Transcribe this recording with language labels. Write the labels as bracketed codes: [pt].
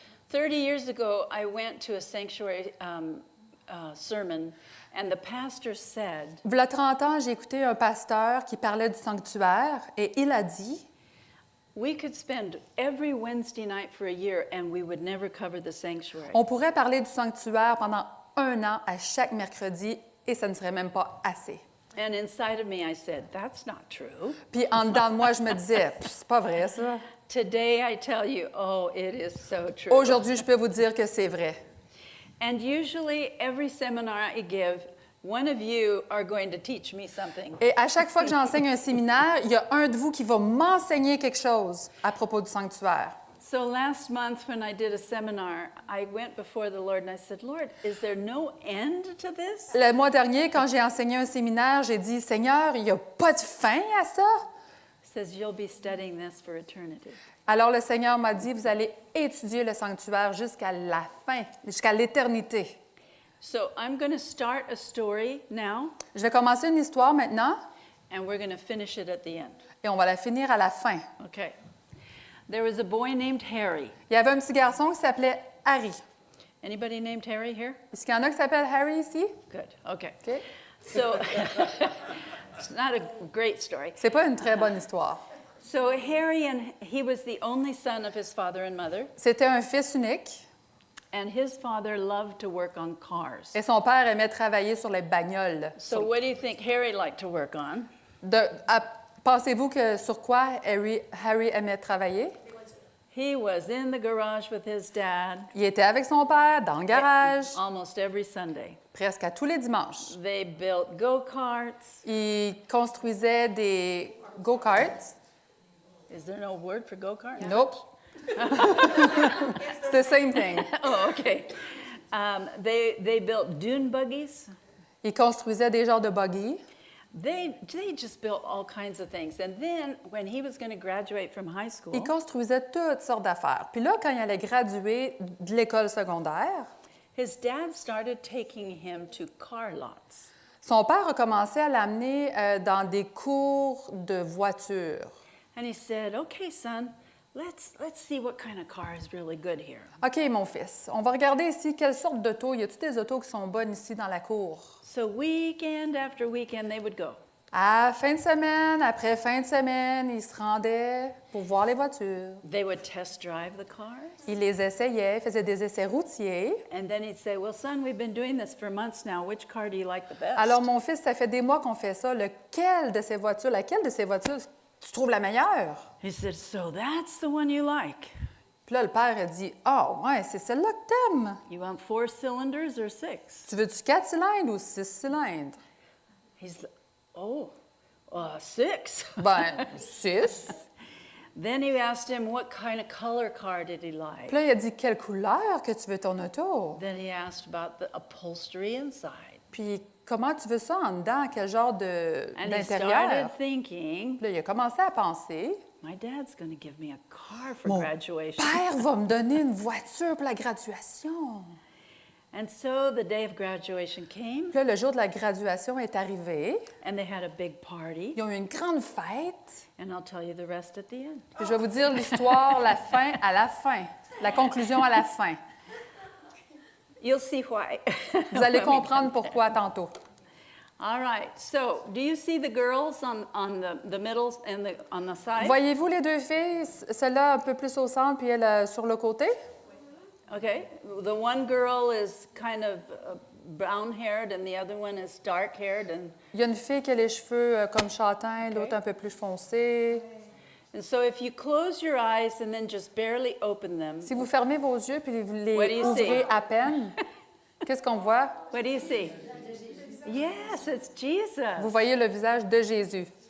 [en] 30 years ago, I went to a sanctuary sermon, and the pastor said, [fr] V'là 30 ans, j'ai écouté un pasteur qui parlait du sanctuaire et il a dit [en] we could spend every Wednesday night for a year and we would never cover the sanctuary. [fr] on pourrait parler du sanctuaire pendant 1 an à chaque mercredi et ça ne serait même pas assez. [en] And inside of me, I said, that's not true. [fr] Puis en dedans de moi, je me disais, c'est pas vrai ça. [en] Today, I tell you, oh, it is so true. [fr] Aujourd'hui, je peux vous dire que c'est vrai. [en] And usually, every seminar I give, one of you are going to teach me something. [fr] Et à chaque fois que j'enseigne un séminaire, il y a un de vous qui va m'enseigner quelque chose à propos du sanctuaire. [en] So last month, when I did a seminar, I went before the Lord and I said, Lord, is there no end to this? [fr] Le mois dernier, quand j'ai enseigné un séminaire, j'ai dit, Seigneur, il n'y a pas de fin à ça. [en] He says, you'll be studying this for eternity. [fr] Alors le Seigneur m'a dit, vous allez étudier le sanctuaire jusqu'à la fin, jusqu'à l'éternité. [en] So I'm going to start a story now, [fr] Je vais commencer une histoire maintenant [en] and we're going to finish it at the end. [fr] et on va la finir à la fin. [en] Okay. There was a boy named Harry. [fr] Il y avait un petit garçon qui s'appelait Harry. [en] Anybody named Harry here? [fr] Est-ce qu'il y en a qui s'appellent Harry ici? [en] Good. Okay. OK. So it's not a great story. [fr] C'est pas une très bonne histoire. [en] So Harry, and he was the only son of his father and mother, [fr] C'était un fils unique [en] and his father loved to work on cars. [fr] et son père aimait travailler sur les bagnoles. [en] So what do you think Harry liked to work on? [fr] Pensez-vous que sur quoi Harry aimait travailler? [en] He was in the garage with his dad [fr] Il était avec son père dans le garage [en] almost every Sunday. [fr] presque à tous les dimanches. [en] They built go-karts. [fr] Il construisait des go-karts. [en] Is there no word for go-kart? Nope. It's the same thing. Oh, okay. They built dune buggies. [fr] Il construisait des genres de buggy. [en] They just built all kinds of things. And then when he was going to graduate from high school, [fr] Il construisait toutes sortes d'affaires. Puis là, quand il allait graduer de l'école secondaire, [en] his dad started taking him to car lots. [fr] son père a commencé à l'amener dans des cours de voitures. [en] And he said, "Okay, son, let's see what kind of car is really good here." [fr] OK, mon fils, on va regarder ici quelle sorte d'auto. Y a-t-il des autos qui sont bonnes ici dans la cour? [en] So weekend after weekend they would go. [fr] À fin de semaine, après fin de semaine, ils se rendaient pour voir les voitures. [en] They would test drive the cars. [fr] Ils les essayaient, faisaient des essais routiers. [en] And then he'd say, well, son, we've been doing this for months now. Which car do you like the best? [fr] Alors, mon fils, ça fait des mois qu'on fait ça. Laquelle de ces voitures tu trouves la meilleure? [en] He said, so that's the one you like. [fr] Puis là, le père a dit, ah, ouais, c'est celle-là que t'aimes. [en] You want 4 cylinders or 6? [fr] Tu veux-tu 4 cylindres ou 6 cylindres? [en] He's like, oh, 6. [fr] Ben, 6. [en] Then he asked him what kind of color car did he like. [fr] Puis là, il a dit, quelle couleur que tu veux ton auto? [en] Then he asked about the upholstery inside. [fr] Puis comment tu veux ça en dedans? Quel genre [en] And he [fr] d'intérieur? [en] started thinking, [fr] Puis là, il a commencé à penser, [en] my dad's going to give me a car for [fr] mon [en] graduation. [fr] père va me donner une voiture pour la graduation. [en] And so the day of graduation came, [fr] Puis là, le jour de la graduation est arrivé. [en] and they had a big party. [fr] Ils ont eu une grande fête. [en] And I'll tell you the rest at the end. [fr] Puis je vais vous dire l'histoire, la fin à la fin. La conclusion à la fin. [en] You'll see why. [fr] Vous allez comprendre pourquoi tantôt. [en] All right. So, do you see the girls on the middle and on the side? [fr] Voyez-vous les deux filles, celle-là un peu plus au centre, puis elle sur le côté? [en] Okay. The one girl is kind of brown-haired, and the other one is dark-haired, and [fr] Il y a une fille qui a les cheveux comme châtain, l'autre un peu plus foncé. [en] so if you close your eyes and then just barely open them, [fr] Si vous fermez vos yeux puis vous [en] What [fr] les [en] do you [fr] ouvrez [en] see? [fr] à peine, qu'est-ce qu'on voit? [en] what do you see? Yes, it's Jesus. [fr] Vous voyez le visage de Jésus.